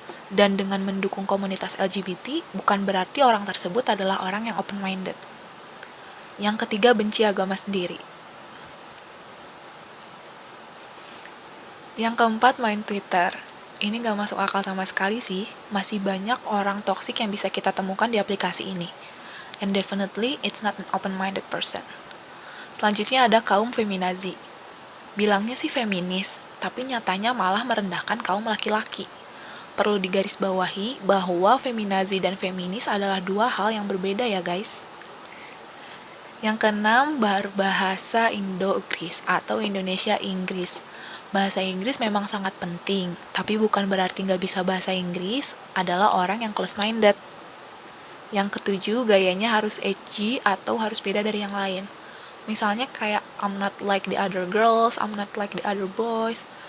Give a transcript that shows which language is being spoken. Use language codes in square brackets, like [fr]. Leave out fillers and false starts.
[id] Dan dengan mendukung komunitas LGBT, bukan berarti orang tersebut adalah orang yang open-minded. Yang ketiga, benci agama sendiri. Yang keempat, main Twitter. Ini gak masuk akal sama sekali sih, masih banyak orang toksik yang bisa kita temukan di aplikasi ini. [en] And definitely, it's not an open-minded person. [id] Selanjutnya ada kaum feminazi. Bilangnya sih feminis, tapi nyatanya malah merendahkan kaum laki-laki. Perlu digarisbawahi bahwa feminazi dan feminis adalah dua hal yang berbeda ya guys. Yang keenam, berbahasa Indo-Inggris atau Indonesia-Inggris. Bahasa Inggris memang sangat penting, tapi bukan berarti nggak bisa bahasa Inggris adalah orang yang close-minded. Yang ketujuh, gayanya harus edgy atau harus beda dari yang lain. Misalnya kayak, [en] I'm not like the other girls, I'm not like the other boys.